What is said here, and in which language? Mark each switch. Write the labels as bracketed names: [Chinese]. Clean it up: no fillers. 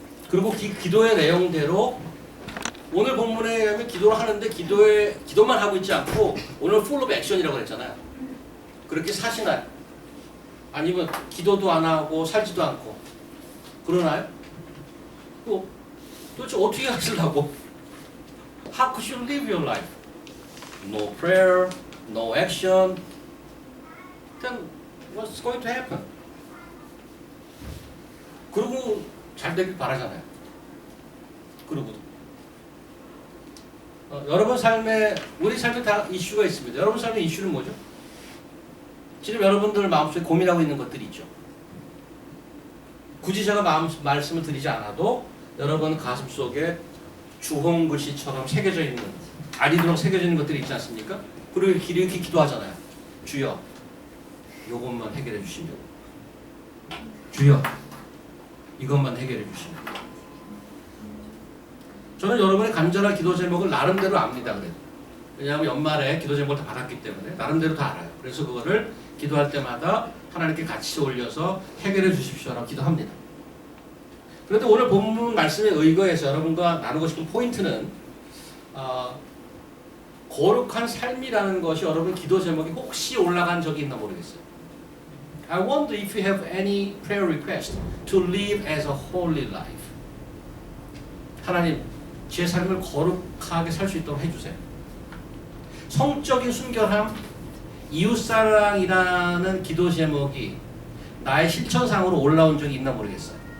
[Korean] 그리고 기도의 내용대로 오늘 본문에 의하면 기도를 하는데 기도만 하고 있지 않고 오늘 [English] full of action [Korean] 이라고 그랬잖아요. 그렇게 사시나요? 아니면 기도도 안 하고 살지도 않고 그러나요? 또 도대체 어떻게 하시려고? [English] How could you live your life? No prayer, no action. Then what's going to happen? [Korean] 그리고 잘 되길 바라잖아요. 그러고도. 여러분 삶에 우리 삶에 다 이슈가 있습니다. 여러분 삶의 이슈는 뭐죠? 지금 여러분들 마음속에 고민하고 있는 것들이 있죠. 굳이 제가 말씀을 드리지 않아도 여러분 가슴 속에 주홍 글씨처럼 새겨져 있는 아리도록 새겨져 있는 것들이 있지 않습니까? 그리고 이렇게 기도하잖아요. 주여, 이것만 해결해 주시면. 주여, 이것만 해결해 주시면. 저는 여러분의 간절한 기도 제목을 나름대로 압니다. 그래도. 왜냐하면 연말에 기도 제목을 다 받았기 때문에 나름대로 다 알아요. 그래서 그거를 기도할 때마다 하나님께 같이 올려서 해결해 주십시오라고 기도합니다. 그런데 오늘 본문 말씀에 의거해서 여러분과 나누고 싶은 포인트는 거룩한 삶이라는 것이 여러분 기도 제목이 혹시 올라간 적이 있나 모르겠어요. [English] I wonder if you have any prayer request to live as a holy life. [Korean] 하나님, 제 삶을 거룩하게 살 수 있도록 해주세요. 성적인 순결함, 이웃사랑이라는 기도 제목이 나의 실천상으로 올라온 적이 있나 모르겠어요.